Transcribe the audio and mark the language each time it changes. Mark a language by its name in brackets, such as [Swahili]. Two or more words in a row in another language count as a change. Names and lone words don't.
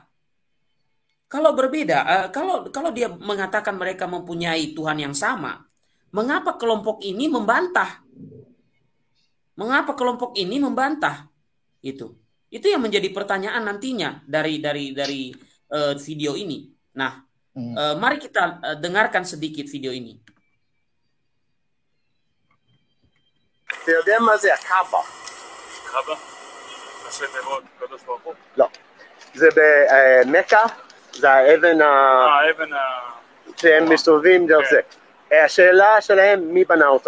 [Indonesian] Kalau berbeda, kalau kalau dia mengatakan mereka mempunyai Tuhan yang sama, mengapa kelompok ini membantah? Mengapa kelompok ini membantah? Itu. Itu yang menjadi pertanyaan nantinya dari video ini. Nah, Hmm. mari kita dengarkan sedikit video ini. [Hebrew] אתה יודע מה זה הקאבה? קאבה? ראשי תיבות, קדוש ברוך הוא? לא. זה במכה, זה האבן האבן שהם מסתובבים דרך כן. זה. השאלה שלהם, מי בנה אותו?